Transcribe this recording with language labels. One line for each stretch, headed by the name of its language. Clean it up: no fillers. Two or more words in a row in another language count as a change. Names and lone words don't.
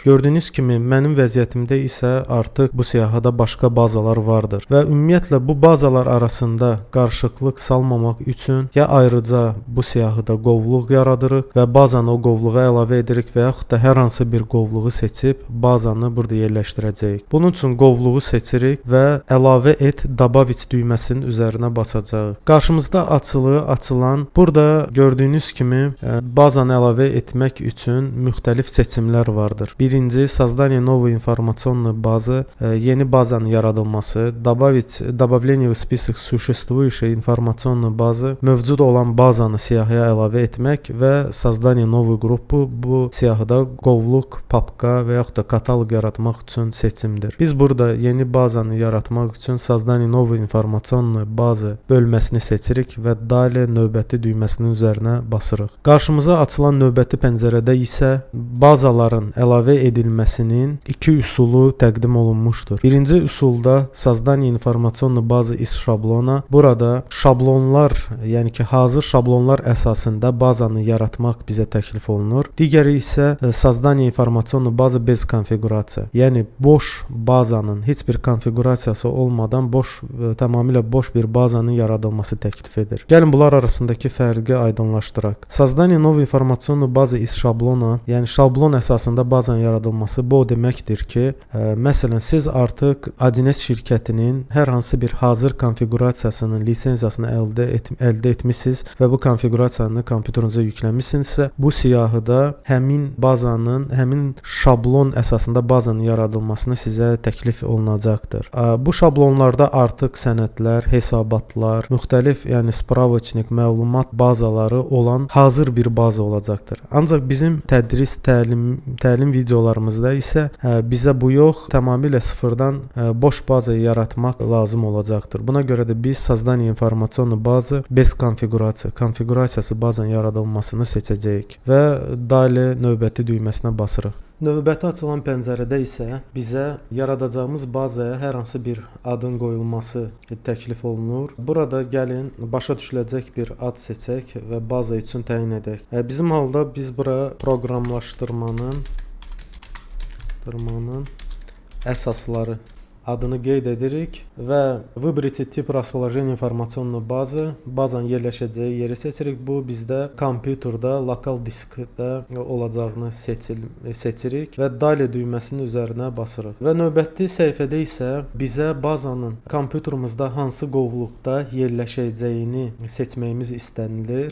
Azerbaijani: Gördüyünüz kimi mənim vəziyyətimdə isə artıq bu siyahıda başqa bazalar vardır və ümumiyyətlə bu bazalar arasında qarışıqlıq salmamaq üçün ya ayrıca bu siyahıda qovluq yaradırıq və bazanı o qovluğa əlavə edirik və yaxud da hər hansı bir qovluğu seçib bazanı burada yerləşdirəcəyik. Bunun üçün qovluğu seçirik və əlavə et Dabavit düyməsinin üzərinə basacağıq. Qarşımızda açılan burada gördüyünüz kimi bazanı əlavə etmək üçün müxtəlif seçimlər vardır. Birinci,
Russian: создание новой информационной базы,
Azerbaijani: yeni bazanın yaradılması,
Russian: добавление в список существующей информационной базы,
Azerbaijani: mövcud olan bazanı siyahıya əlavə etmək və
Russian: создание новой группы,
Azerbaijani: bu siyahıda qovluq, papka və yaxud da kataloq yaratmaq üçün seçimdir. Biz burada yeni bazanı yaratmaq üçün
Russian: создание новой информационной bazı
Azerbaijani: bölməsini seçirik və dalə növbəti düyməsinin üzərinə basırıq. Qarşımıza açılan növbəti pəncərədə isə bazaların əlavə edilməsinin iki üsulu təqdim olunmuşdur. Birinci üsulda
Russian: создание информационной базы из şablona.
Azerbaijani: Burada şablonlar, yəni ki, hazır şablonlar əsasında bazanı yaratmaq bizə təklif olunur. Digəri isə
Russian: создание информационной базы без konfigurasiya.
Azerbaijani: Yəni boş bazanın heç bir konfigurasiyası olmadan tamamilə boş bir bazanın yaradılması təklif edir. Gəlin bunlar arasındakı fərqi aydınlaşdıraq.
Russian: Создание новой информационной базы из şablona,
Azerbaijani: yəni şablon əsasında bazanın yaradılması bu o deməkdir ki, məsələn siz artıq Adines şirkətinin hər hansı bir hazır konfigurasiyasının lisenziyasını əldə etmisiniz və bu konfigurasiyanı kompüterinizə yükləmisinizsə, bu siyahıda həmin bazanın, həmin şablon əsasında bazanın yaradılmasını sizə təklif olunacaqdır. Bu şablonlarda artıq sənədlər, hesabatlar, müxtəlif, yəni spravочник, məlumat bazaları olan hazır bir baza olacaqdır. Ancaq bizim tədris, təlim videolarımızda isə bizə bu yox, tamamilə sıfırdan boş baza yaratmaq lazım olacaqdır. Buna görə də biz
Russian: создание информационной bazı bez konfigurasiya,
Azerbaijani: konfigurasiyası bazanın yaradılmasını seçəcəyik və dalə növbəti düyməsinə basırıq. Növbəti açılan pəncərədə isə bizə yaradacağımız bazaya hər hansı bir adın qoyulması təklif olunur. Burada gəlin başa düşüləcək bir ad seçək və baza üçün təyin edək. Bizim halda biz bura proqramlaşdırmanın əsasları adını qeyd edirik və
Russian: выберите тип расположения информационной bazı,
Azerbaijani: bazanın yerləşəcəyi yeri seçirik. Bu bizdə kompüterdə, lokal diskdə olacağını seçirik və dalə düyməsinin üzərinə basırıq. Və növbəti səhifədə isə bizə bazanın kompüterimizdə hansı qovluqda yerləşəcəyini seçməyimiz istənilir.